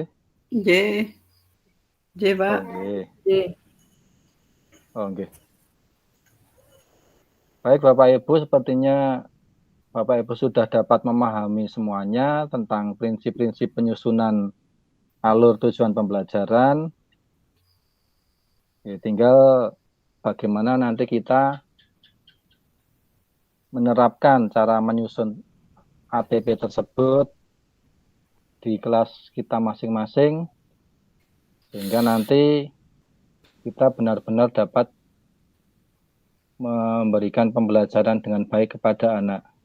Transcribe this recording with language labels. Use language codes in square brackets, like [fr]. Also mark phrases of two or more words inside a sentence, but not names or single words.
[jv] Nggih. Nggih, Oh Pak. nggih. Nggih. Oh nggih. [id] Baik Bapak Ibu, sepertinya Bapak Ibu sudah dapat memahami semuanya tentang prinsip-prinsip penyusunan alur tujuan pembelajaran. Ya, tinggal bagaimana nanti kita menerapkan cara menyusun ATP tersebut di kelas kita masing-masing, sehingga nanti kita benar-benar dapat memberikan pembelajaran dengan baik kepada anak.